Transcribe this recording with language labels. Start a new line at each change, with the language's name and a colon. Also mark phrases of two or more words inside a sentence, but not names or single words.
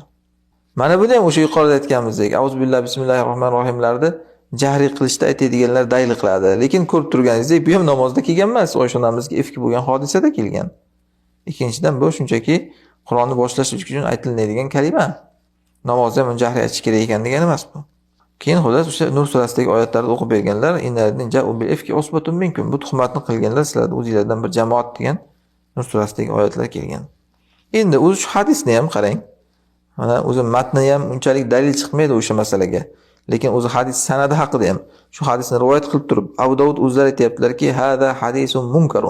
Uzbek: Mana buni ham o'sha yuqorida aytganimizdek
Arabic: أعوذ بالله بسم الله الرحمن الرحيم
Uzbek: jahriy qilishda aytadiganlar dalil qiladi. Lekin ko'rib turganingizdek, bu ham namozda kelgan emas, Oysha onamizga ifki bo'lgan hodisada kelgan. Ikkinchidan bu shunchaki Qur'onni boshlash uchun aytiladigan kalima. Namozda ham jahriy aytish kerak ekan degani emas bu. Keyin xullas o'sha Nur surasidagi oyatlarni o'qib berganlar,
Arabic: إن الذين جاءوا بالإفك عصبة منكم,
Uzbek: bu tuhmatni qilganlar sizlar o'zingizlardan bir jamoat degan Nur surasidagi oyatlar kelgan. Endi o'zi shu hadisni ham qarang. Mana o'zi matni ham unchalik dalil chiqmaydi o'sha masalaga. Lekin o'zi hadis sanadi haqida ham shu hadisni rivoyat qilib turib, Abu Dovud o'zlari aytibdilarki,
Arabic: هذا حديث منكر.